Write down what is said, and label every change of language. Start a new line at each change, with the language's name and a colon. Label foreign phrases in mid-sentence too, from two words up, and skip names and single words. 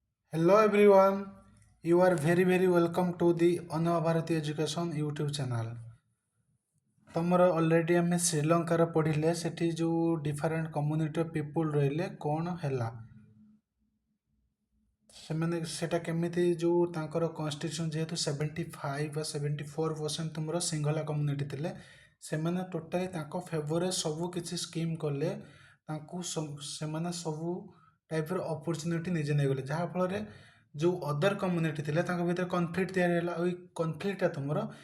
English: Hello everyone, you are very welcome to the Anubhabharatieducation YouTube channel.
Odia: ତମର ଅଲରେଡ଼ି ଆମେ ଶ୍ରୀଲଙ୍କାର ପଢ଼ିଲେ ସେଠି ଯେଉଁ
English: different community of people
Odia: ରହିଲେ କ'ଣ ହେଲା ସେମାନେ ସେଟା କେମିତି ଯେଉଁ ତାଙ୍କର କନଷ୍ଟିଟ୍ୟୁସନ୍ ଯେହେତୁ 75 ବା 74% ତୁମର ସିଙ୍ଗଲା କମ୍ୟୁନିଟି ଥିଲେ ସେମାନେ ଟୋଟାଲି ତାଙ୍କ ଫେଭରରେ ସବୁ କିଛି ସ୍କିମ୍ କଲେ ତାଙ୍କୁ ସେମାନେ ସବୁ ଟାଇପ୍ର ଅପରଚ୍ୟୁନିଟି ନିଜେ ନେଇଗଲେ ଯାହାଫଳରେ ଯେଉଁ
English: other community
Odia: ଥିଲେ ତାଙ୍କ ଭିତରେ କନଫ୍ଲିକ୍ଟ ତିଆରି ହେଲା ଆଉ ଏଇ କନଫ୍ଲିକ୍ଟଟା ତୁମର